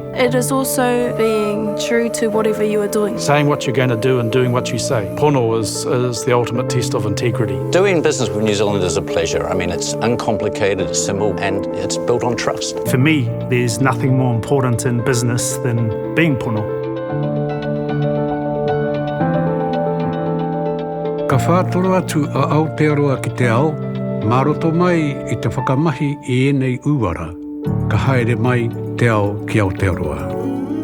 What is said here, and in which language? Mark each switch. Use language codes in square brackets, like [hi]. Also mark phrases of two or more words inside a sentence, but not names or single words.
[en] It is also being true to whatever you are doing. Saying what you're going to do and doing what you say. Pono is the ultimate test of integrity. Doing business with New Zealand is a pleasure. I mean, it's uncomplicated, it's simple, and it's built on trust. For me, there's nothing more important in business than being pono. [mi] Ka whātoro atu a Aotearoa ki te ao, maroto mai I te whakamahi I enei uara, ka haere mai te ao ki Aotearoa.